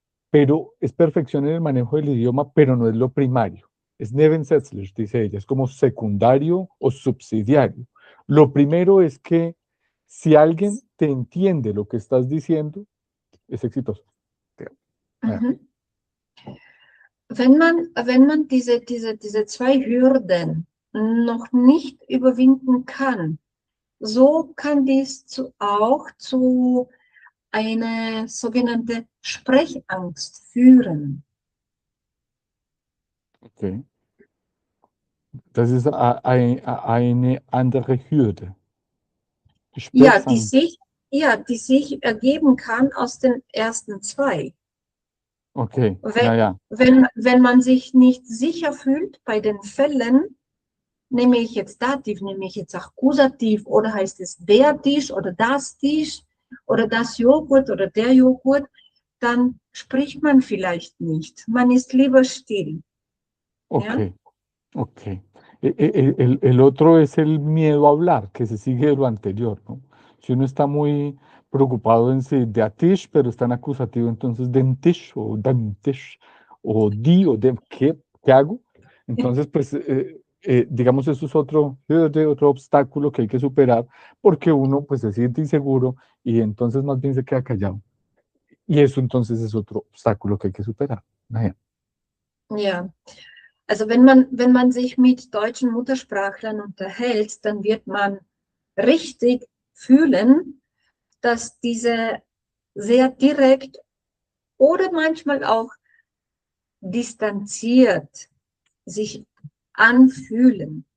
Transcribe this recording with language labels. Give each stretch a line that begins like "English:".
Spanish: Pero es perfección en el manejo del idioma, pero no es lo primario. Es nebensätzlich, dice ella, es como secundario o subsidiario. Lo primero es que si alguien te entiende lo que estás diciendo, es exitoso. Mhm.
German: Wenn man diese zwei Hürden noch nicht überwinden kann, so kann dies auch zu einer sogenannten Sprechangst führen. Okay. Das ist eine andere Hürde. Ja, Sprechangst. die sich ergeben kann aus den ersten zwei. Okay, ja, ja. Wenn man sich nicht sicher fühlt bei den Fällen, nehme ich jetzt Dativ, nehme ich jetzt Akkusativ oder heißt es der Tisch oder das Tisch oder das Joghurt oder der Joghurt, dann spricht man vielleicht nicht. Man ist lieber still. Ok,
Spanish: ¿Ya? ok. El otro es el miedo a hablar, que se sigue de lo anterior, ¿no? Si uno está muy preocupado en si de atish, pero está en acusativo, entonces dentish o dantish o di o de, ¿qué hago? Entonces, pues, digamos, eso es otro obstáculo que hay que superar porque uno, pues, se siente inseguro y entonces más bien se queda callado. Y eso entonces es otro obstáculo que hay que superar.
German: Naja. Ja, also wenn man sich mit deutschen Muttersprachlern unterhält, dann wird man richtig fühlen, dass diese sehr direkt oder manchmal auch distanziert sich anfühlen.